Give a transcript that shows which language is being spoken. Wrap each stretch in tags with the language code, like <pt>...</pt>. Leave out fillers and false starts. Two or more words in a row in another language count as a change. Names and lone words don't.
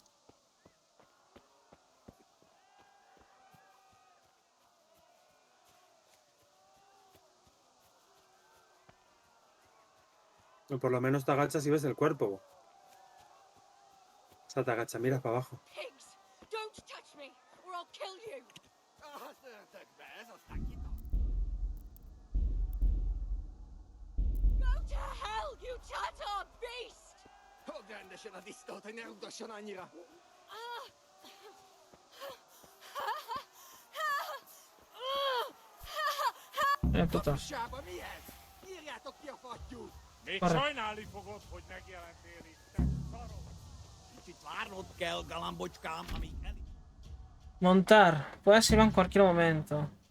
<es>O por lo menos te agachas y ves el cuerpo. O sea, te agachas, miras para abajo.</es> <en>Pigs! Don't touch me, or I'll kill you! Go to hell, you Tatar beast!</en> <hu>Rendesen a disztót, hogy ne rugdosson annyira!</hu> <es>Puta.</es> <hu>Picsába, mi ez? Nyírjátok ki a fattyút! Még Arra. sajnálni fogod, hogy megjelentél itt, te szarok! Kicsit várnod kell, galambocskám, amíg el...</hu> <es>Montar. Puedes ir en cualquier momento.</es>